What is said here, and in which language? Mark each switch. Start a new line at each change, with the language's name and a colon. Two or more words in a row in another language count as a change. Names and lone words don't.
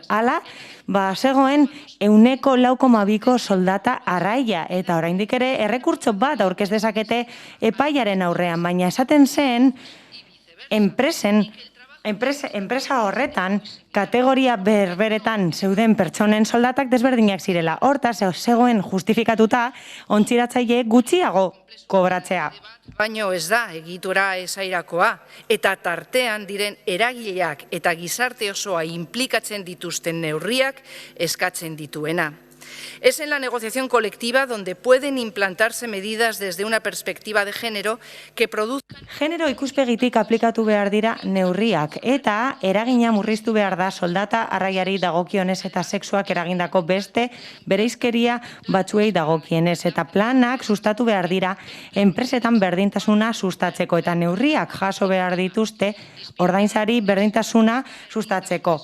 Basque: Hala, zegoen 1,2ko soldata arraia, eta oraindik ere errekurtso bat aurkez dezakete epaiaren aurrean, baina esaten zen enpresa horretan, kategoria berberetan zeuden pertsonen soldatak desberdinak zirela. Hortaz, zegoen justifikatuta, ontziratzaile gutxiago kobratzea. Baino ez da egitura esairakoa, eta tartean diren eragileak eta gizarte osoa inplikatzen dituzten neurriak eskatzen dituena.
Spanish: Es en la negociación colectiva donde pueden implantarse medidas desde una perspectiva de género que produzcan...
Basque: Genero ikuspegitik aplikatu behar dira neurriak eta eragina murriztu behar da soldata arraiari dagokionez eta sexuak eragindako beste bereizkeria batzuei dagokienez eta planak sustatu behar dira enpresetan berdintasuna sustatzeko eta neurriak jaso behar dituzte ordainsari berdintasuna sustatzeko.